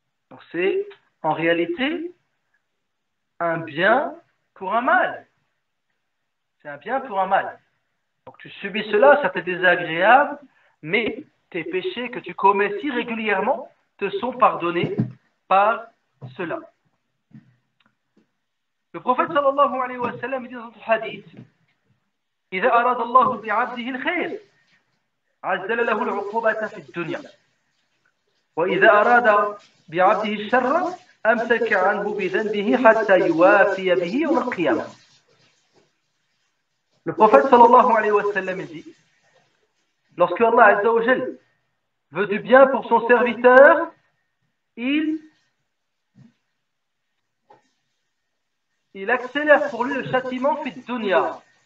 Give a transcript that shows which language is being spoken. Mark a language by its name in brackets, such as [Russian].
[French] Donc c'est en réalité un bien pour un mal. C'est un bien pour un mal. Donc tu subis cela, ça t'est désagréable, mais tes péchés que tu commets si régulièrement te sont pardonnés par cela. Le prophète sallallahu alayhi wa sallam dit dans un hadith [Arabic] إذا أراد الله بعبده الخير عجل له العقوبة في الدنيا وإذا أراد بعبده الشر أمسك عنه بذنبه حتى يوافي به يوم القيامة. [French] Le prophète sallallahu alayhi wa sallam dit, lorsque Allah Azza wa Jal veut du bien pour son serviteur, il accélère pour lui le châtiment fi dunya.